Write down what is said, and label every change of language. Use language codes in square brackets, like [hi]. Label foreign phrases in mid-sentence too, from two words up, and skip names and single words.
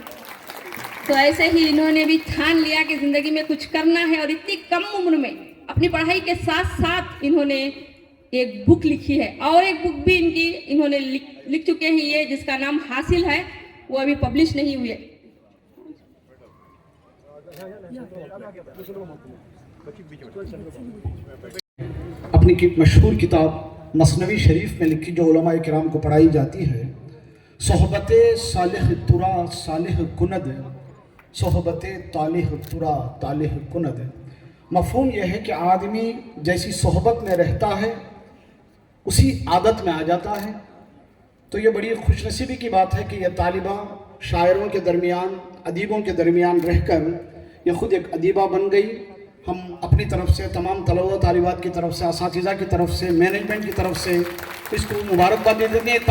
[ur] تو ایسے ہی انہوں نے بھی ٹھان لیا کہ زندگی میں کچھ کرنا ہے، اور اتنی کم عمر میں اپنی پڑھائی کے ساتھ ساتھ انہوں نے ایک بک لکھی ہے، اور ایک بک بھی انہوں نے لکھ چکے ہیں یہ، جس کا نام حاصل ہے، وہ ابھی پبلش نہیں ہوئی ہے. اپنی مشہور کتاب مثنوی شریف میں لکھی جو علماء کرام کو پڑھائی جاتی ہے، [fa] صحبت صالح ترا صالح کند، صحبت طالح ترا طالح کند. [ur] مفہوم یہ ہے کہ آدمی جیسی صحبت میں رہتا ہے اسی عادت میں آ جاتا ہے. تو یہ بڑی خوش نصیبی کی بات ہے کہ یہ طالبہ شاعروں کے درمیان، ادیبوں کے درمیان رہ کر یہ خود ایک ادیبہ بن گئی. ہم اپنی طرف سے، تمام طلبہ و طالبات کی طرف سے، اساتذہ کی طرف سے، مینجمنٹ کی طرف سے اس کو مبارکباد دیتے ہیں.